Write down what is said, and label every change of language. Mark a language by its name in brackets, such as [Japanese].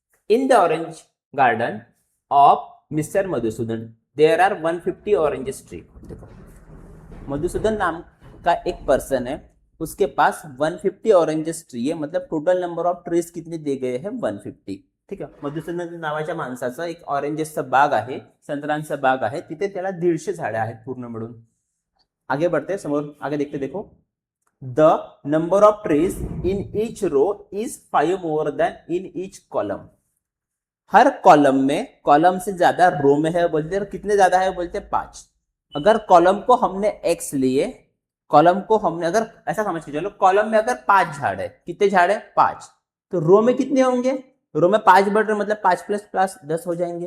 [English] In the orange garden of mister Madhusudan there are 150 oranges tree. [Hindi] देखो मधुसूदन नाम का एक पर्सन है, उसके पास 150 ऑरेंजेस ट्री आहे, मतलब [English] total number of trees [Hindi] कितने दिए गए हैं 150। [Marathi] ठीक आहे, मधुसूदन नावाच्या माणसाचा एक ऑरेंजेसचा बाग आहे, संत्रांचा बाग आहे, तिथे त्याला 150 झाडे आहेत पूर्ण मिळून। [Hindi] आगे बढ़ते समोर, आगे देखते देखो, [English] The number of trees in each row is 5 more than in each column. [Hindi] हर column में, कॉलम से ज्यादा रो में है बोलते, कितने ज्यादा है बोलते 5। अगर कॉलम को हमने x लिए, कॉलम को हमने अगर ऐसा समझ के चलो, कॉलम में अगर 5 झाड़ है, कितने झाड़ है 5, तो रो में कितने होंगे, रो में 5 बढ़ रहे मतलब 5 प्लस 5 10 हो जाएंगे।